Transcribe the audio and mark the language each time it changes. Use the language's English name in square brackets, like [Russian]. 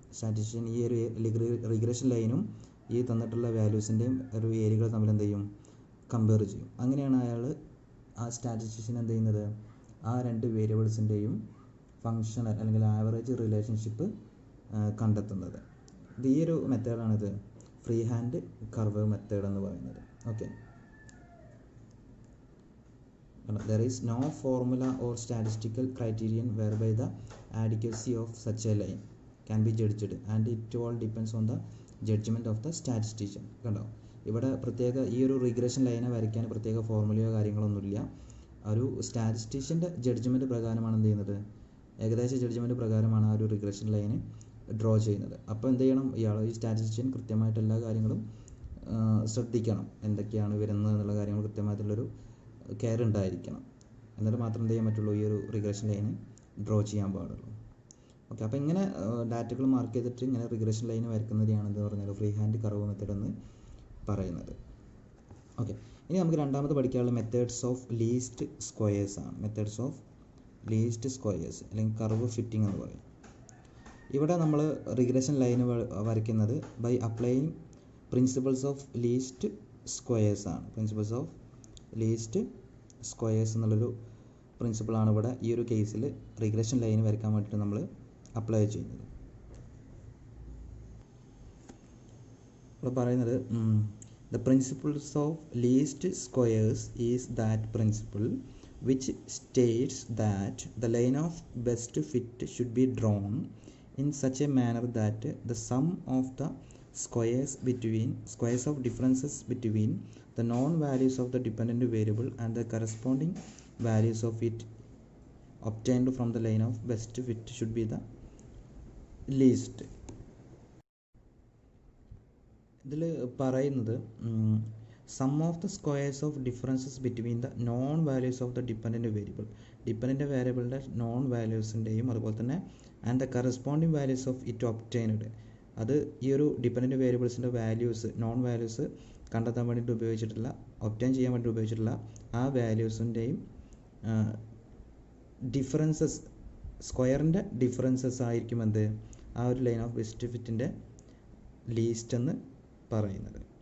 [Malayalam] Statistician ഈ ഒരു regression ലൈനും ഈ തന്നിട്ടുള്ള വാല്യൂസിൻ്റെയും ഒരു ഏരിയകൾ തമ്മിൽ എന്ത് ചെയ്യും, കമ്പയർ ചെയ്യും. അങ്ങനെയാണ് അയാൾ ആ സ്റ്റാറ്റിസ്റ്റീഷ്യൻ എന്ത് ചെയ്യുന്നത്, ആ രണ്ട് വേരിയബിൾസിൻ്റെയും ഫങ്ഷണൽ അല്ലെങ്കിൽ ആവറേജ് റിലേഷൻഷിപ്പ് കണ്ടെത്തുന്നത്. ഈ ഒരു മെത്തേഡാണിത് ഫ്രീ ഹാൻഡ് കർവ് മെത്തേഡ് എന്ന് പറയുന്നത്. [English] Okay, there is no formula or statistical criterion whereby the adequacy of such a line can be judged and it all depends on the judgment of the statistician. [Malayalam] കണ്ടോ, ഇവിടെ പ്രത്യേക ഈ ഒരു regression ലൈനെ വരയ്ക്കാൻ പ്രത്യേക ഫോർമുലയോ കാര്യങ്ങളൊന്നുമില്ല. ഒരു സ്റ്റാറ്റിസ്റ്റീഷ്യൻ്റെ ജഡ്ജ്മെൻറ്റ് പ്രകാരമാണ് എന്ത് ചെയ്യുന്നത്, ഏകദേശ ജഡ്ജ്മെൻറ്റ് പ്രകാരമാണ് ആ ഒരു റിഗ്രഷൻ ലൈന് ഡ്രോ ചെയ്യുന്നത്. അപ്പോൾ എന്ത് ചെയ്യണം, ഈ സ്റ്റാറ്റിസ്റ്റീഷ്യൻ കൃത്യമായിട്ട് എല്ലാ കാര്യങ്ങളും ശ്രദ്ധിക്കണം. എന്തൊക്കെയാണ് വരുന്നത് എന്നുള്ള കാര്യങ്ങൾ കൃത്യമായിട്ടുള്ളൊരു കെയർ ഉണ്ടായിരിക്കണം. എന്നിട്ട് മാത്രം എന്ത് ചെയ്യാൻ പറ്റുള്ളൂ, ഈ ഒരു റിഗ്രഷൻ ലൈന് ഡ്രോ ചെയ്യാൻ പാടുള്ളൂ. ഓക്കെ, അപ്പോൾ ഇങ്ങനെ ഡാറ്റകൾ മാർക്ക് ചെയ്തിട്ട് ഇങ്ങനെ റിഗ്രഷൻ ലൈൻ വരയ്ക്കുന്നതിനാണ് എന്ന് പറഞ്ഞാൽ ഫ്രീ ഹാൻഡ് കർവ് മെത്തേഡ് എന്ന് പറയുന്നത്. ഓക്കെ, ഇനി നമുക്ക് രണ്ടാമത് പഠിക്കാനുള്ള മെത്തേഡ്സ് ഓഫ് ലീസ്റ്റ് സ്ക്വയേഴ്സ് ആണ്. മെത്തേഡ്സ് ഓഫ് ലീസ്റ്റ് സ്ക്വയേഴ്സ് അല്ലെങ്കിൽ കർവ് ഫിറ്റിംഗ് എന്ന് പറയും. ഇവിടെ നമ്മൾ റിഗ്രഷൻ ലൈൻ വരയ്ക്കുന്നത് [English] by applying principles of least squares [Malayalam] ആണ്. പ്രിൻസിപ്പിൾസ് ഓഫ് ലീസ്റ്റ് സ്ക്വയേഴ്സ് എന്നുള്ളൊരു പ്രിൻസിപ്പിളാണ് ഇവിടെ ഈ ഒരു കേസിൽ റിഗ്രഷൻ ലൈൻ വരയ്ക്കാൻ വേണ്ടിയിട്ട് നമ്മൾ അപ്ലൈ ചെയ്യുന്നത്. ഇവിടെ പറയുന്നത് [English] the principles of least squares is that principle which states that the line of best fit should be drawn in such a manner that the sum of the squares of differences between the known values of the dependent variable and the corresponding values of it obtained from the line of best fit should be the least. [Malayalam] ഇതിൽ പറയുന്നത് [English] sum of the squares of differences between the known values of the dependent variable, [Malayalam] dependent വേരിയബിളിൻ്റെ non വാല്യൂസിൻ്റെയും അതുപോലെ തന്നെ [English] and the corresponding values of it obtained, [Malayalam] അത് ഈ ഒരു dependent വേരിയബിൾസിൻ്റെ values non values കണ്ടെത്താൻ വേണ്ടിയിട്ട് ഉപയോഗിച്ചിട്ടുള്ള, ഒബ്റ്റൈൻ ചെയ്യാൻ വേണ്ടി ഉപയോഗിച്ചിട്ടുള്ള ആ വാല്യൂസിൻ്റെയും ഡിഫറൻസസ്, സ്ക്വയറിൻ്റെ ഡിഫറൻസസ് ആയിരിക്കും എന്ത് ആ ഒരു ലൈൻ ഓഫ് ബെസ്റ്റ് ഫിറ്റിൻ്റെ ലീസ്റ്റ് എന്ന് പറയുന്നത്.